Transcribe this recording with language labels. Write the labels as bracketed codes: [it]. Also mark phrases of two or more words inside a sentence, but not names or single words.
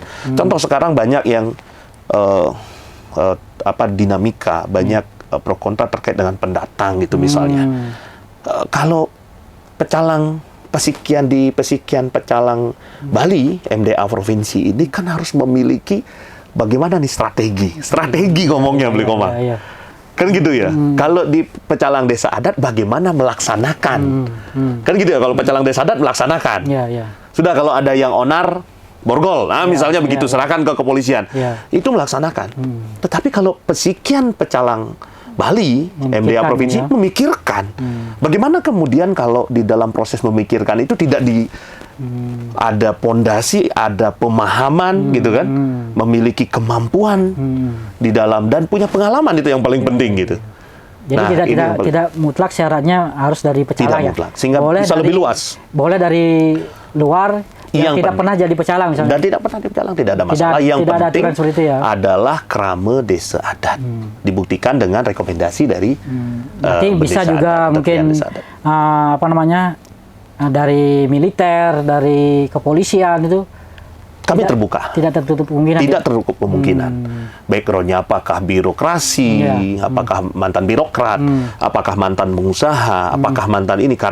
[id] Contoh sekarang banyak yang dinamika, banyak pro kontra terkait dengan pendatang gitu misalnya. Kalau pecalang Pasikian di Pasikian Pecalang Bali, MDA provinsi ini kan harus memiliki bagaimana nih strategi ngomongnya, Bli Komang. Kan gitu ya. Kalau di pecalang desa adat bagaimana melaksanakan. Kan gitu ya, kalau pecalang desa adat melaksanakan. Sudah kalau ada yang onar, borgol. Nah, misalnya begitu, serahkan ke kepolisian. Itu melaksanakan. Tetapi kalau Pasikian Pecalang Bali, MDA provinsi memikirkan. Bagaimana kemudian kalau di dalam proses memikirkan itu tidak ada pondasi, ada pemahaman gitu kan, memiliki kemampuan di dalam dan punya pengalaman, itu yang paling penting gitu. Jadi tidak mutlak syaratnya harus dari pecalang, tidak mutlak, sehingga bisa lebih luas. Boleh dari luar yang tidak pernah jadi pecalang misalnya. Dan tidak pernah di pecalang, tidak ada masalah. Yang penting adalah kerama desa adat. Dibuktikan dengan rekomendasi dari berarti bisa juga mungkin dari militer, dari kepolisian itu kami terbuka. Tidak tertutup kemungkinan. Tidak tertutup kemungkinan. Backgroundnya apakah birokrasi, apakah mantan birokrat, apakah mantan pengusaha, apakah mantan ini.